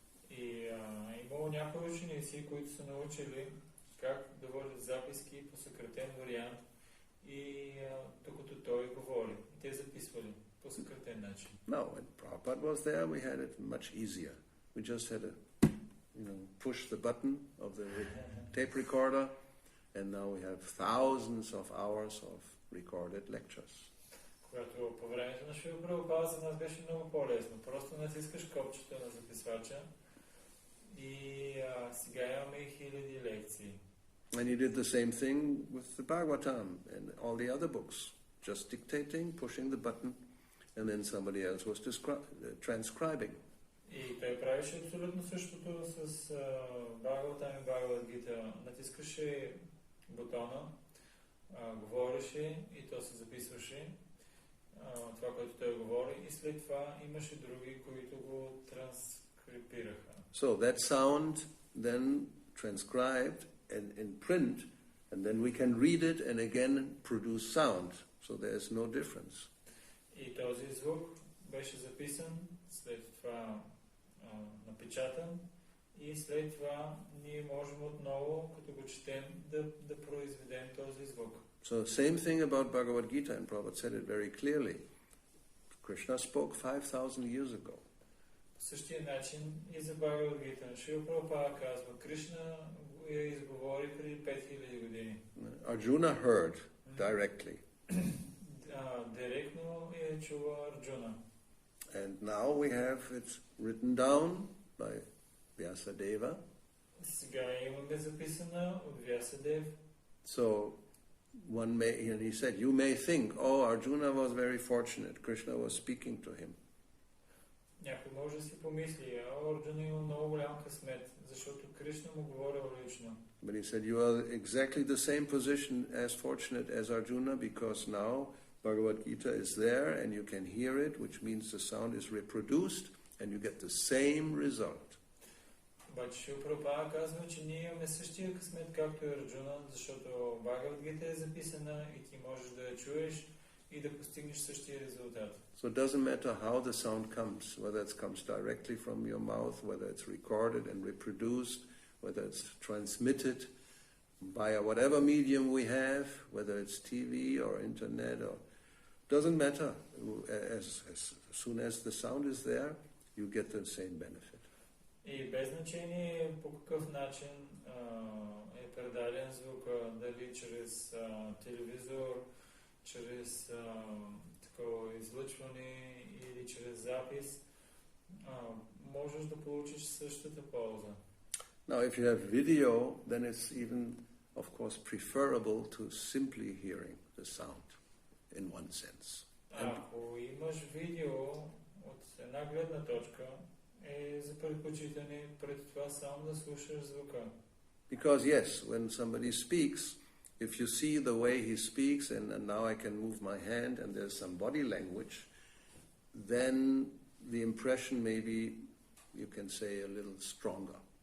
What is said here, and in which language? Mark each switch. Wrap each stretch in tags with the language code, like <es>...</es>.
<bg>И имало някои ученици, които са научили как да водят записки по съкратен вариант и докато той говори. И те записвали по съкратен начин.</bg> <en>No, when Prabhupada was there, we had it much easier. We just had to, push the button of the tape recorder, and now we have thousands of hours of recorded lectures.</en> <bg>Когато по времето на Шрила Прабхупада за нас беше много по-лесно. Просто натискаш копчето на записвача и сега имаме хиляди лекции.</bg> <en>And he did the same thing with the Bhagavatam and all the other books. Just dictating, pushing the button, and then somebody else was transcribing.</en> <bg>И той правеше абсолютно същото с Бхагаватам и Бхагавад-гита. Натискаше бутона, говореше и то се записваше това, което той говори, и след това имаше други, които го транскрипираха.</bg> <en>So that sound then transcribed and in print, and then we can read it and again produce sound. So there is no difference.</en> <bg>И този звук беше записан, след това напечатан, и след това ние можем отново, като го четем, да произведем този звук.</bg> <en>So same thing about Bhagavad Gita, and Prabhupada said it very clearly. Krishna spoke 5,000 years ago.</en> <bg>По същия начин и за Бхагавад-гита. Шрила Прабхупада казва, Кришна я изговори преди 5000 години.</bg> <en>Arjuna heard directly.</en> <bg>Директно я чува Арджуна.</bg> <en>And now we have it written down by Vyasadeva.</en> <bg>Сега имаме записана от Вясадев.</bg> <en>So one may, and he said, you may think, oh, Arjuna was very fortunate. Krishna was speaking to him.</en> <bg>Някой може да си помисли, Арджуна има много голям късмет, защото Кришна му говорил лично.</bg> <en>But he said, you are exactly the same position as fortunate as Arjuna, because now Bhagavad Gita is there and you can hear it, which means the sound is reproduced and you get the same result.</en> <bg>Обаче Шрила Прабхупада казва, че ние имаме същия късмет, както и Арджуна, защото Бхагавад Гита е записана и ти можеш да я чуеш и да постигнеш същия резултат.</bg> <en>So it doesn't matter how the sound comes, whether it comes directly from your mouth, whether it's recorded and reproduced, whether it's transmitted via whatever medium we have, whether it's TV or internet, or doesn't matter. As soon as the sound is there, you get the same benefit.</en> <bg>И без значение по какъв начин е предаден звука, дали чрез телевизор, чрез такова излъчване или чрез запис, можеш да получиш същата полза.</bg> <en>Now, if you have video, then it's even, of course, preferable to simply hearing the sound, in one sense.</en> <bg>Ако имаш видео от една гледна точка, е за предпочитане пред това само да слушаш звука.</bg> <en>Because yes, when somebody speaks, if you see the way he speaks, and now I can move my hand and there's some body language, then the impression may be you can say, a little stronger.</en>